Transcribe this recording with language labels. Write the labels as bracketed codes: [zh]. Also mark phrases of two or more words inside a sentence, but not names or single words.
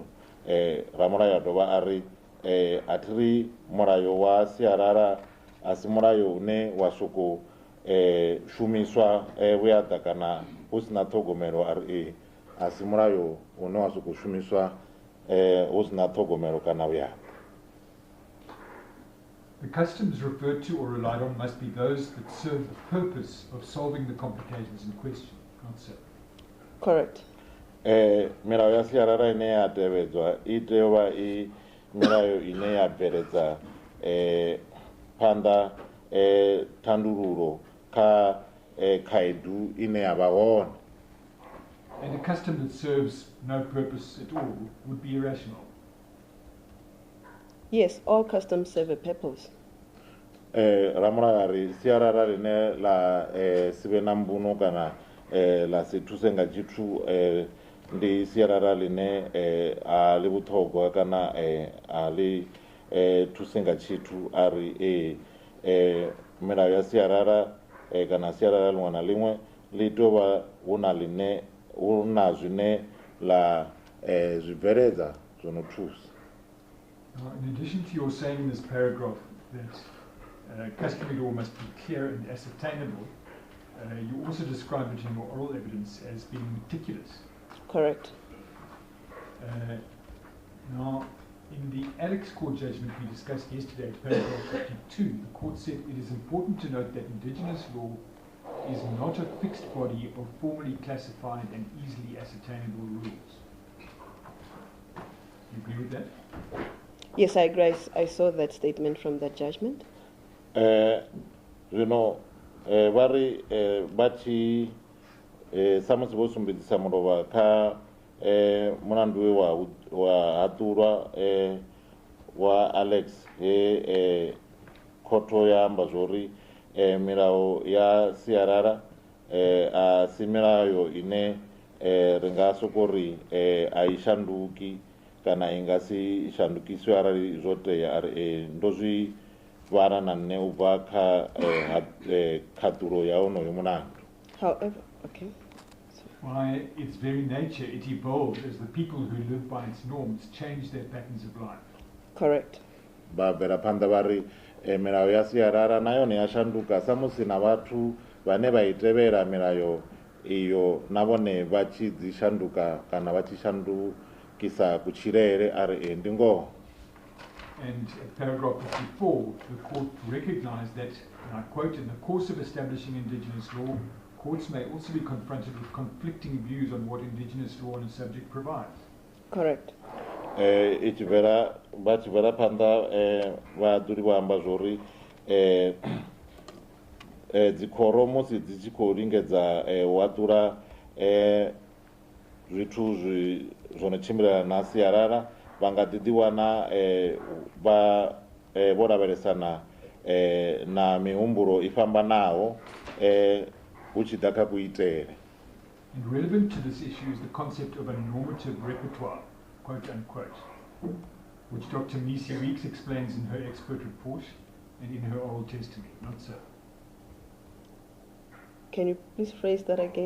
[ve] Ramulayo a dovha a ri a thi ri mulayo wa sialala a si mulayo une wa sokou shumiswa vhuyaḓa kana hu si na ṱhogomelo ari a si mulayo une wa sokou shumiswa hu si na ṱhogomelo kana vhuyaḓa. [en] The customs referred to or relied on must be those that serve the purpose of solving the complications in question, not so. Correct. [ve] Milayo ya sialala ine ya tevhedzwa I tea u vha I milayo ine ya bveledza phanḓa thandululo kha khaedu ine ya vha hone. [en] And a custom that serves no purpose at all would be irrational. Yes, all customs serve a purpose. [ve] Ramulayo ari sialala line la sibe na mbuno kana la se thuse nga tshithu ndi sialala line a li vhuṱhogwa kana a li thuse nga tshithu ari milayo ya sialala kana sialala liṅwe na liṅwe li tea u vha hu na zwine la zwi bveledza zwo no thusa. [en] In addition to your saying in this paragraph that customary law must be clear and ascertainable, you also describe it in your oral evidence as being meticulous. Correct. Now, in the Alex Court judgment we discussed yesterday at paragraph 52, the court said it is important to note that indigenous law is not a fixed body of formally classified and easily ascertainable rules. You agree with that? Yes, I agree. I saw that statement from that judgment. [ve] Vari bachi samusi vho sumbedzisa mulova kha mulandu we wa haṱulwa wa Alex khotho ya amba zwori milayo ya sialala a si milayo ine ri nga soko ri a I shanduki kana I nga si shandukiswe arali zwo tea ari ndo zwi vhana na nne u bva kha khaṱulo ya honoyo mulandu. [en] However, okay. By its very nature, it evolved as the people who live by its norms changed their patterns of life. Correct. [ve] Ba bvela phanḓa vha ri milayo ya sialala na yone ya shanduka sa musi na vhathu vhane vha I tevhela milayo iyo na vhone vha tshi dzi shanduka kana vha tshi shandukisa kutshilele ari ndi ngoho. [en] And at paragraph 54, the court recognized that, and I quote, in the course of establishing indigenous law, courts may also be confronted with conflicting views on what indigenous law on a subject provides. Correct. [ve] I tshi bvela phanḓa vhaḓuli vha amba zwori dzikhoro musi dzi tshi khou lingedza u haṱula zwithu zwo no tshimbilelana na sialala vha nga ḓi wana vho lavhelesana na mihumbulo I fhambanaho hu tshi ḓa kha kuitele. [en] And relevant to this issue is the concept of a normative repertoire, quote unquote, which Dr. Misi Weeks explains in her expert report and in her oral testimony, not so. Can you please phrase that again?